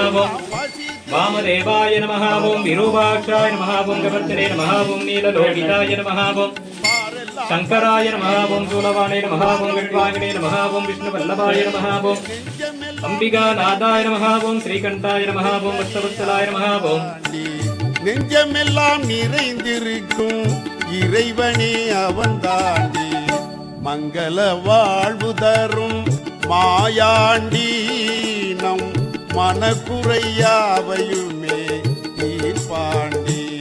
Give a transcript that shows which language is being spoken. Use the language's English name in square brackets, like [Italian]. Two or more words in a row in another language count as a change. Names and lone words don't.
[Sanskrit] वामदेवाय नमः. ओं विरूपाक्षाय नमः. ओं गवर्धने नमः. ओं नीललोहिताय नमः. ओं शंकराय नमः. ओं शूलवाणे नमः. ओं विद्वांगिने नमः. ओं विष्णुवल्लभाय नमः. ओं अंबिकानाथाय नमः. ओं श्रीकंठाय नमः. ओं वत्सवत्सलाय नमः. ओं [Tamil] நெஞ்சமெல்லாம் நிறைந்திருக்கும் இறைவனே அவன் தாண்டி, மங்கள வாழ்வு தரும் மாயாண்டி நம் மனக்குறையாவையுமே தீர்ப்பாண்டி.